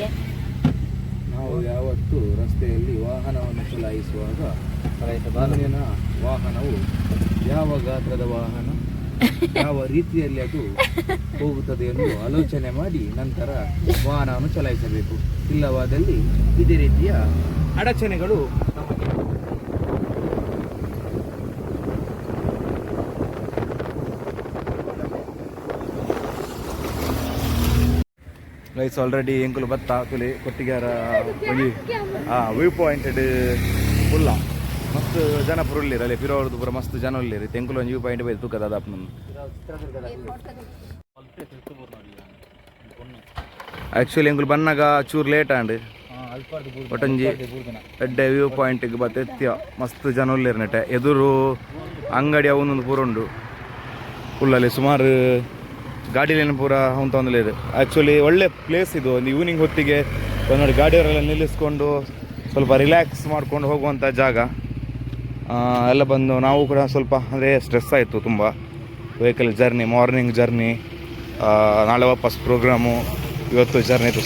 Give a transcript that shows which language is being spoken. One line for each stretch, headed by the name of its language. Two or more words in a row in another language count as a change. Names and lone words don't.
Kannada: ನಾವು ಯಾವತ್ತು ರಸ್ತೆಯಲ್ಲಿ ವಾಹನವನ್ನು ಚಲಾಯಿಸುವಾಗ ಮುಂದಿನ ವಾಹನವು ಯಾವ ಗಾತ್ರದ ವಾಹನ, ಯಾವ ರೀತಿಯಲ್ಲಿ ಅದು ಹೋಗುತ್ತದೆ ಎಂದು ಆಲೋಚನೆ ಮಾಡಿ ನಂತರ ವಾಹನವನ್ನು ಚಲಾಯಿಸಬೇಕು. ಇಲ್ಲವಾದಲ್ಲಿ ಇದೇ ರೀತಿಯ ಅಡಚಣೆಗಳು ನಮಗೆ
English: guys already
Tulu: ಎಂಕುಲು ಬತ್ತ ತುಲೆ ಕೊಟ್ಟಿಗಾರ
English: view pointed
Tulu: ಫುಲ್ಲ ಮಸ್ತ್ ಜನ ಪುರುಳ್ಳಿರ ಅಲ್ಲಿ ಪಿರೋರ್ದು ಪೂರ ಮಸ್ತ್ ಜನ ಉಳ್ಳಿರಿ. ತೆಂಕುಲು ಒಂದು
English: view point
Tulu: ಬೈದು ತೂಕದ ಅದಾಪ ನಮ್ದು. ಆ್ಯಕ್ಚುಲಿ ಎಂಕುಲು ಬನ್ನಾಗ ಚೂರು ಲೇಟ್ ಆಂಡ್ ಒಟ್ಟಂಜಿ ಎಡ್ಡೆ
English: view pointige
Tulu: ಬತ್ತ ಎತ್ತಿಯ ಮಸ್ತ್ ಜನ ಉಳ್ಳಿರಿ ನೆಟ್ಟೆ. ಎದುರು ಅಂಗಡಿ ಅವನೊಂದು ಪೂರ ಉಂಡು ಫುಲ್ಲಲ್ಲಿ ಸುಮಾರು ಗಾಡಿಲೇನು ಪೂರ ಅಂತ ಒಂದಲೇದು.
Kannada: ಆ್ಯಕ್ಚುಲಿ ಒಳ್ಳೆ ಪ್ಲೇಸ್ ಇದು. ಒಂದು ಈವ್ನಿಂಗ್ ಹೊತ್ತಿಗೆ ಒಂದು ಗಾಡಿಯವರೆಲ್ಲ ನಿಲ್ಲಿಸ್ಕೊಂಡು ಸ್ವಲ್ಪ ರಿಲ್ಯಾಕ್ಸ್ ಮಾಡ್ಕೊಂಡು ಹೋಗುವಂಥ ಜಾಗ. ಎಲ್ಲ ಬಂದು ನಾವು ಕೂಡ ಸ್ವಲ್ಪ ಅಂದರೆ ಸ್ಟ್ರೆಸ್ ಆಯಿತು ತುಂಬ,
English: vehicle journey, morning journey,
Kannada: ನಾಳೆ ವಾಪಸ್ ಪ್ರೋಗ್ರಾಮು, ಇವತ್ತು ಜರ್ನಿ ಇತ್ತು.